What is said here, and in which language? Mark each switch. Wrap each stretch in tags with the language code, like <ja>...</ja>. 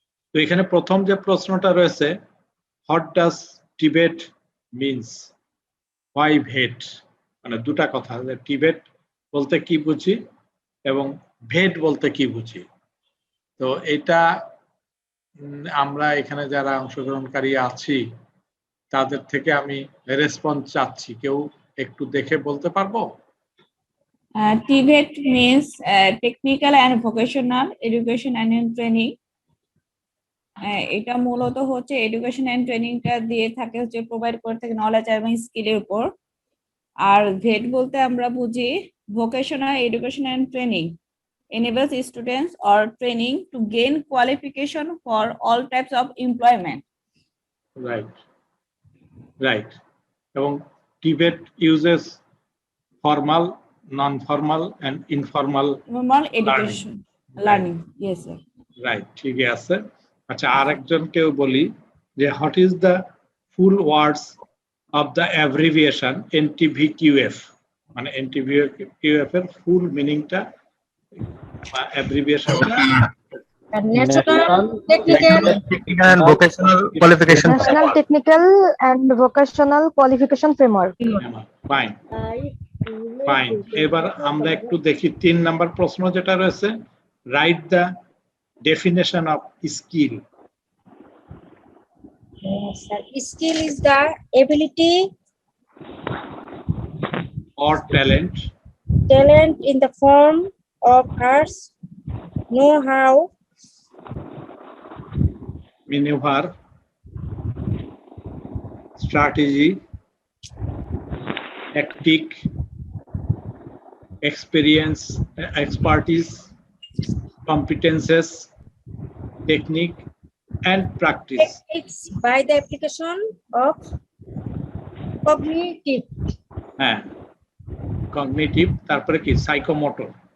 <bn>তো এখানে প্রথম যে প্রশ্নটা রয়েছে,</bn> <en>what does Tibet means,</en> <bn>why ভেট, মানে দুটা কথা, টিবেট বলতে কি বুঝি এবং ভেট বলতে কি বুঝি। তো এটা আমরা এখানে যারা অংশগ্রহণকারী আছি তাদের থেকে আমি রেসপন্স চাচ্ছি, কেউ একটু দেখে বলতে পারবো?</bn> <en>TVET means technical and vocational education and training.</en> <bn>এটা মূলত হচ্ছে এডুকেশন এন্ড ট্রেনিংটা দিয়ে থাকে, হচ্ছে প্রোভাইড করে থাকে নলেজ এবং স্কিলের উপর। আর ভেট বলতে আমরা বুঝি</bn> <en>Vocational education and training enables students or training to gain qualification for all types of employment. Right. এবং Tibet uses formal, non-formal and informal education learning. Yes sir. Right,</en> <bn>ঠিকই আছে। আচ্ছা, আরেকজনকেও বলি যে</bn> <en>what is the full words of the abbreviation NTVQF,</en> <bn>মানে NTVQF এর ফুল মিনিংটা বা অ্যাব্রিভিয়েশনটা?</bn> <en>National Technical and Vocational Qualification. National Technical and Vocational Qualification Framework. Fine.</en> <bn>এবার আমরা একটু দেখি 3 নাম্বার প্রশ্ন যেটা রয়েছে,</bn> <en>Write the definition of skill. Skill is the ability or talent in the form of arts, know-how, maneuver, strategy, tactic, experience, expertise, competences, technique, and practice. Techniques by the application of cognitive,</en> <bn>হ্যাঁ, cognitive, তারপরে কি psychomotor,</bn>